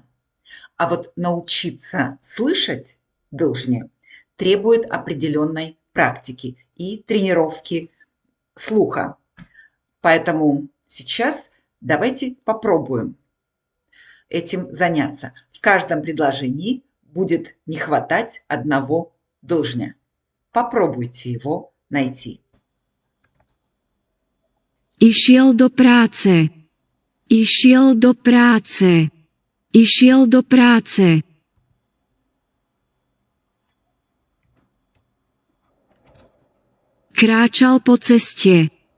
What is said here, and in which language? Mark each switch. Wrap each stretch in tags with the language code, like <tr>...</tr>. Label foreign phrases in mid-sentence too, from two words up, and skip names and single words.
<ru>А вот научиться слышать должни требует определенной практики и тренировки слуха. Поэтому сейчас давайте попробуем этим заняться. В каждом предложении будет не хватать одного должня. Попробуйте его найти.</ru> <sk>Išiel do práce. Išiel do práce. Išiel do práce. Kráčal po ceste.</sk>